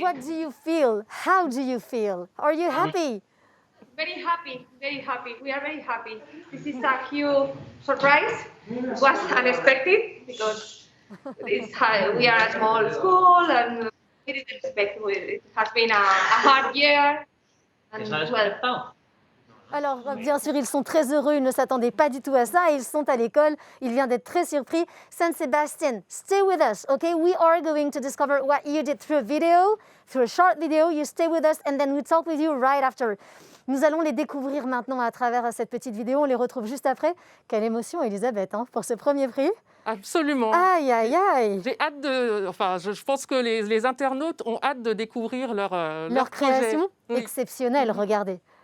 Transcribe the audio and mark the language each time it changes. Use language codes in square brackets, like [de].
[en] What do you feel? How do you feel? Are you happy? Very happy, very happy. We are very happy. This is a huge surprise. It was unexpected because we are a small school and we didn't expect it. It has been a hard year. And well, [fr] Alors, bien sûr, ils sont très heureux, ils ne s'attendaient pas du tout à ça. Ils sont à l'école, il vient d'être très surpris. [en] San Sebastián, stay with us, okay? We are going to discover what you did through a video, through a short video. You stay with us and then we talk with you right after. [fr] Nous allons les découvrir maintenant à travers cette petite vidéo. On les retrouve juste après. Quelle émotion, Elisabeth, hein, pour ce premier prix. Absolument. Aïe, aïe, aïe. J'ai hâte de... Enfin, je pense que les internautes ont hâte de découvrir leur création projet. exceptionnelle, regardez.